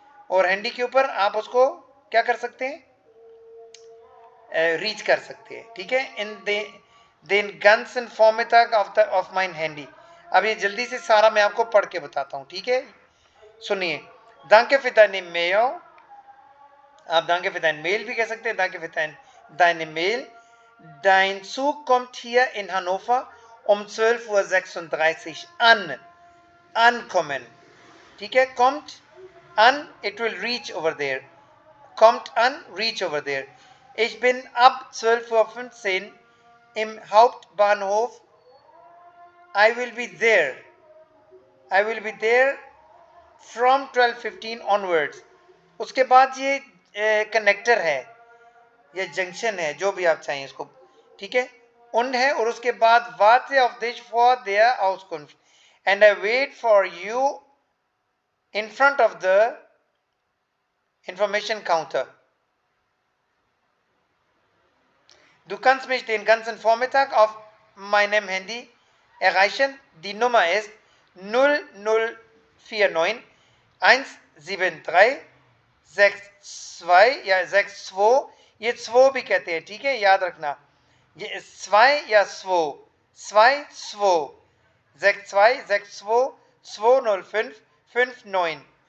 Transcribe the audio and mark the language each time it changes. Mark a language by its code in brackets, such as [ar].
[hi] और हैंडी के ऊपर आप उसको क्या कर सकते हैं, रीच कर सकते हैं. ठीक है. [de] इन den ganzen Vormittag of mein Handy. [hi] अब ये जल्दी से सारा मैं आपको पढ़ के बताता हूँ. ठीक है, सुनिए. [de] Danke für deine Mail. [hi] आप [de] danke für deine Mail [hi] भी कह सकते हैं. [de] Danke für deine Mail. Dein Zug kommt hier in Hannover um 12:36 Uhr an. [en] Ankommen. ठीक है. [de] Kommt an, [en] it will reach over there. [de] Kommt an, [en] reach over there. [de] Ich bin ab 12:15 Uhr im Hauptbahnhof. [en] I will be there. I will be there from 12:15 onwards. [hi] उसके बाद ये connector है, ये junction है, जो भी आप चाहें इसको. ठीक है. उन है और उसके बाद [de] warte auf dich for der Auskunft. [en] And I wait for you in front of the information counter. [de] Du kannst mich den ganzen Vormittag auf meinem Handy erreichen. Die Nummer ist [hi] 0049 173 62, या 62, ये 2 भी कहते हैं. ठीक है, याद रखना. ये 2 या 2, 2 62 62 205 59.